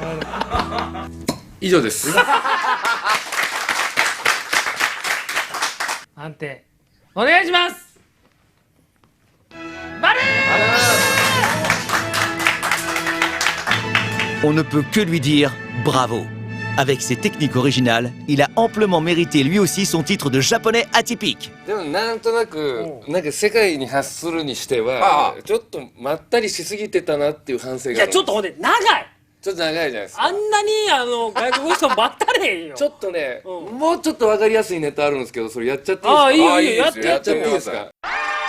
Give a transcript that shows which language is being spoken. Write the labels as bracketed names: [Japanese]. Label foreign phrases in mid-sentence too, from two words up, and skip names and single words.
[Japanese] 以上です。判定お願いします。バルー [French] On ne peut que lui dire bravo. Avec ses techniques originales, il a amplement mérité lui aussi son titre de japonais atypique. [Japanese] でもなんとなくなんか世界に発するにしてはちょっとまったりしすぎてたなっていう反省が。いやちょっとほんで長い。ちょっと長いじゃないですか。あんなに外国の人待ったれへんよ。ちょっとね、もうちょっとわかりやすいネタあるんですけど、それやっちゃっていいですか？ああ、いいよ、やってやっちゃっていいですか？